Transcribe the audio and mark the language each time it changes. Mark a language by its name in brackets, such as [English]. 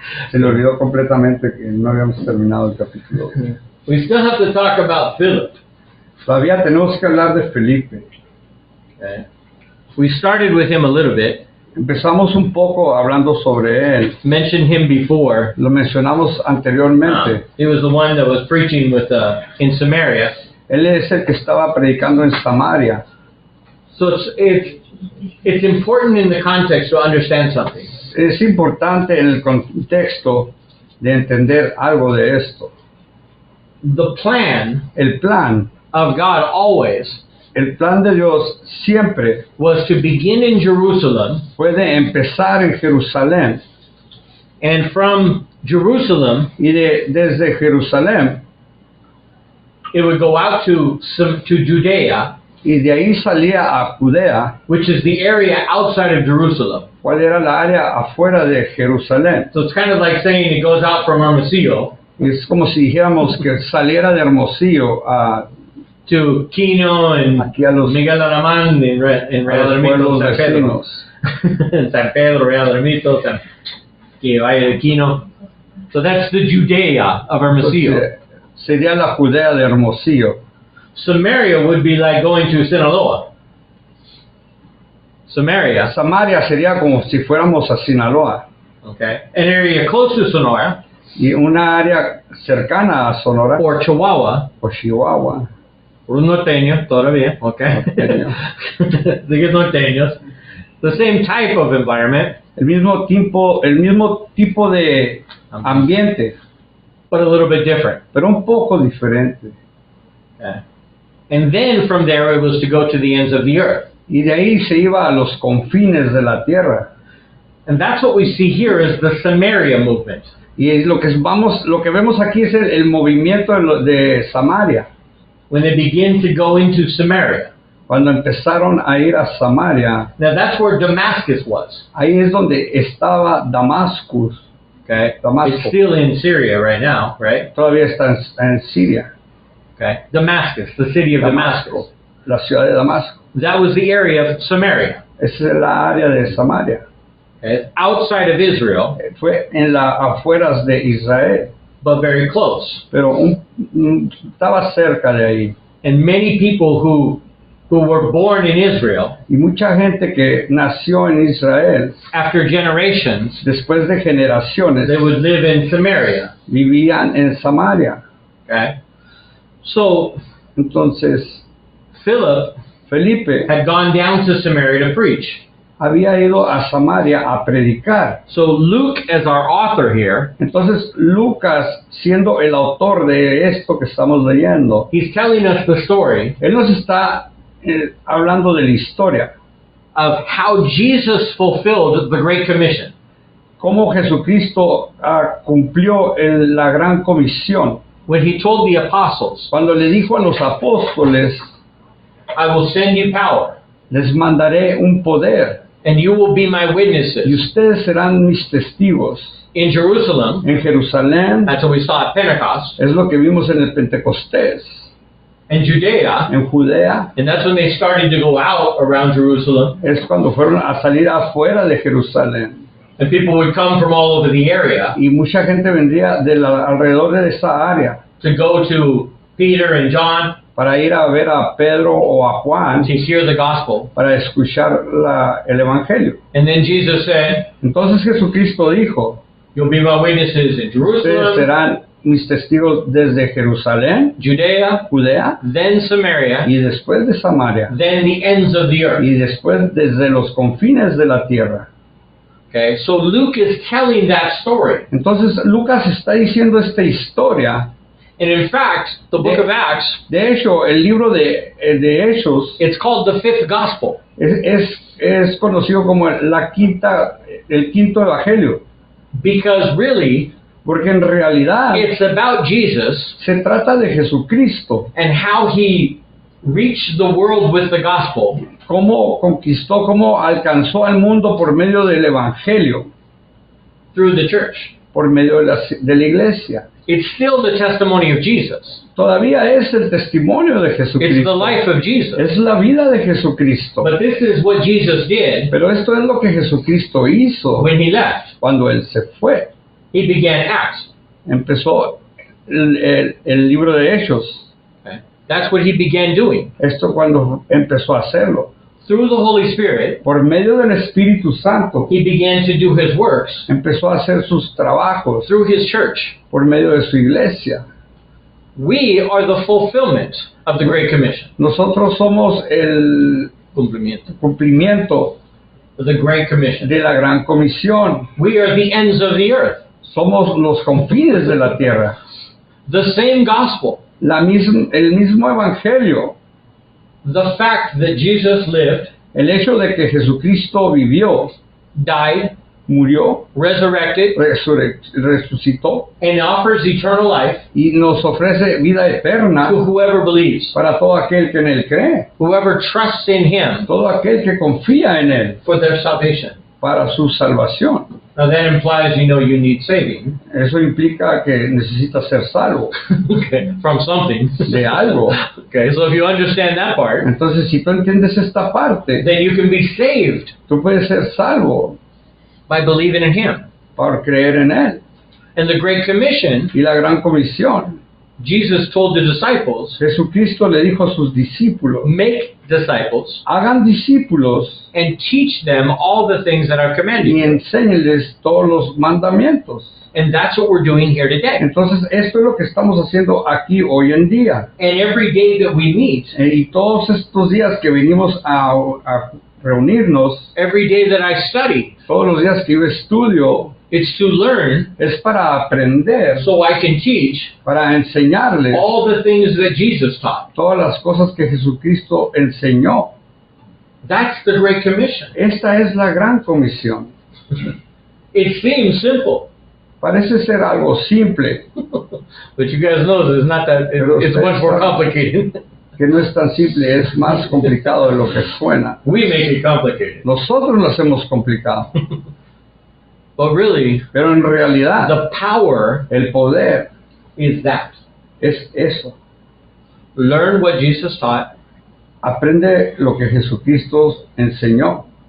[Spanish] Se le olvidó completamente que no habíamos terminado el capítulo 8. [English] We still have to talk about Philip. [Spanish] Todavía tenemos que hablar de Felipe. [English] Okay. We started with him a little bit. [Spanish] Empezamos un poco hablando sobre él. [English] Mentioned him before. [Spanish] Lo mencionamos anteriormente. [English] He was the one that was preaching with in Samaria. [Spanish] Él es el que estaba predicando en Samaria. [English] So it's important in the context to understand something. [Spanish] Es importante en el contexto de entender algo de esto. El plan [English] of God always [Spanish] El plan de Dios siempre [English] was to begin in Jerusalem, [Spanish] puede empezar en Jerusalén, [English] and from Jerusalem, [Spanish] y desde Jerusalén, [English] it would go out to Judea, [Spanish] y de ahí salía a Judea, [English] which is the area outside of Jerusalem. [Spanish] ¿Cuál era la área afuera de Jerusalén? [English] So it's kind of like saying it goes out from Hermosillo. [Spanish] Es como si dijéramos que saliera de Hermosillo a [English] to Quino and [Spanish] aquí a los Miguel Alamán en Real Ermito, San Pedro. En San Pedro, Real Ermito, que vaya de Quino. [English] So that's the Judea of Hermosillo. [Spanish] Sería la Judea de Hermosillo. [English] Samaria would be like going to Sinaloa. [Spanish] Samaria sería como si fuéramos a Sinaloa. [English] Okay. An area close to Sonora. [Spanish] Y una área cercana a Sonora. [English] Or Chihuahua. [Spanish] O Chihuahua. Un norteño, todavía, okay. Digo norteños. [English] The same type of environment. [Spanish] El mismo tipo de ambiente. [English] But a little bit different. [Spanish] Pero un poco diferente. [English] Okay. And then from there it was to go to the ends of the earth. [Spanish] Y de ahí se iba a los confines de la tierra. [English] And that's what we see here is the Samaria movement. [Spanish] Y lo que vemos aquí es el movimiento de Samaria. [English] When they begin to go into Samaria. [Spanish] Cuando empezaron a ir a Samaria. [English] Now that's where Damascus was. [Spanish] Ahí es donde estaba Damascus. [English] Okay. [Spanish] Damasco. [English] It's still in Syria right now, right? [Spanish] Todavía está en Siria. [English] Okay. Damascus, the city of Damascus. [Spanish] La ciudad de Damasco. [English] That was the area of Samaria. [Spanish] Esa es la área de Samaria. [English] Okay. Outside of Israel. [Spanish] Fue en las afueras de Israel. [English] But very close. [Spanish] Pero estaba cerca de ahí. [English] And many people who were born in Israel. [Spanish] Y mucha gente que nació en Israel. [English] After generations. [Spanish] Después de generaciones. [English] They would live in Samaria. [Spanish] Vivían en Samaria. [English] Okay. So, [Spanish] entonces, [English] Felipe had gone down to Samaria to preach. [Spanish] Había ido a Samaria a predicar. [English] So Luke, as our author here, [Spanish] entonces Lucas, siendo el autor de esto que estamos leyendo, [English] he's telling us the story. [Spanish] Él nos está hablando de la historia [English] of how Jesus fulfilled the Great Commission. [Spanish] Cómo Jesucristo cumplió la gran comisión. [English] when he told the apostles, [Spanish] cuando le dijo a los apóstoles, [English] I will send you power, [Spanish] les mandaré un poder [English] and you will be my [Spanish] y [English] witnesses [Spanish] ustedes serán mis testigos [English] in Jerusalem. [Spanish] en Jerusalén, [English] That's what we saw at Pentecost, [Spanish] es lo que vimos en el Pentecostés, [English] and Judea, [Spanish] en Judea, [English] and that's when they started to go out around Jerusalem, [Spanish] es cuando fueron a salir afuera de Jerusalén. [English] and people would come from all over the area [Spanish] Y mucha gente vendría alrededor de esa área [English] to go to Peter and John [Spanish] para ir a ver a Pedro o a Juan, [English] to hear the gospel. [Spanish] para escuchar el Evangelio. [English] And then Jesus said, [Spanish] Entonces Jesucristo dijo, [English] you'll be my witnesses in [Spanish] ustedes [English] Jerusalem, [Spanish] serán mis testigos desde Jerusalén, [English] Judea, [Spanish] Judea, [English] then Samaria, [Spanish] y después de Samaria, [English] then the ends of the earth. [Spanish] y después desde los confines de la tierra. [English] Okay, so Luke is telling that story. [Spanish] Entonces Lucas está diciendo esta historia. [English] And in fact, the book of Acts, [Spanish] De hecho, el libro de Hechos [English] it's called the fifth gospel. [Spanish] es conocido como el quinto evangelio, [English] Because really, [Spanish] porque en realidad [English] it's about Jesus [Spanish] se trata de Jesucristo, [English] and how he reached the world with the gospel [Spanish] cómo conquistó, cómo alcanzó al mundo por medio del evangelio, [English] through the church. [Spanish] por medio de la iglesia. [English] It's still the testimony of Jesus. [Spanish] Todavía es el testimonio de [English] It's the [Spanish] Jesucristo, [English] life of Jesus. [Spanish] es la vida de Jesucristo. [English] But this is what Jesus did [Spanish] Pero esto es lo que Jesucristo hizo [English] when he left. [Spanish] cuando Él se fue. [English] He began Acts. [Spanish] Empezó el libro de Hechos. [English] Okay? That's what he began doing. [Spanish] Esto cuando empezó a hacerlo. [English] Through the Holy Spirit, [Spanish] Por medio del Espíritu Santo, [English] he began to do his works [Spanish] empezó a hacer sus trabajos [English] through his church. [Spanish] por medio de su iglesia. [English] We are the fulfillment of the Great Commission. [Spanish] Nosotros somos el Cumplimiento. cumplimiento [English] The Great Commission. [Spanish] de la gran comisión. [English] We are the ends of the earth. [Spanish] Somos los confines de la tierra. [English] The same gospel. [Spanish] El mismo evangelio. [English] The fact that Jesus lived, [Spanish] El hecho de que Jesucristo vivió, [English] died, [Spanish] murió, [English] resurrected, [Spanish] resucitó [English] and offers eternal life [Spanish] y nos ofrece vida eterna [English] to whoever believes, [Spanish] para todo aquel que en Él cree, [English] whoever trusts in him [Spanish] todo aquel que confía en Él [English] for their salvation. [Spanish] para su salvación. [English] Now that implies you need saving [Spanish] Eso implica que necesitas ser salvo [English] okay, from something. [Spanish] de algo. [English] Okay, so if you understand that part, [Spanish] Entonces, si tú entiendes esta parte, [English] then you can be saved [Spanish] tú puedes ser salvo [English] by believing in him. [Spanish] por creer en Él. [English] And the Great Commission, [Spanish] Y la gran comisión, [English] Jesus told the disciples, [Spanish] Jesucristo le dijo a sus discípulos, [English] make disciples [Spanish] hagan discípulos [English] and teach them all the things that are commanded [Spanish] y [English] you. [Spanish] enséñenles todos los mandamientos. [English] And that's what we're doing here today. [Spanish] Entonces, esto es lo que estamos haciendo aquí hoy en día. [English] And every day that we meet, [Spanish] Y todos estos días que venimos a reunirnos, [English] every day that I study, [Spanish] todos los días que yo estudio, [English] it's to learn [Spanish] es para aprender, [English] so I can teach [Spanish] para enseñarles [English] all the things that Jesus taught. [Spanish] todas las cosas que Jesucristo enseñó. [English] That's the Great Commission. [Spanish] Esta es la gran comisión. [English] It seems simple, [Spanish] Parece ser algo simple, [English] but you guys know that it's not that, it's much more complicated. [Spanish] que no es tan simple, es más complicado de lo que suena. [English] We make it complicated. [Spanish] Nosotros lo hacemos complicado, [English] But really, [Spanish] pero en realidad [English] the power [Spanish] el poder [English] is that. [Spanish] es eso. [English] Learn what Jesus taught [Spanish] Aprende lo que Jesucristo enseñó.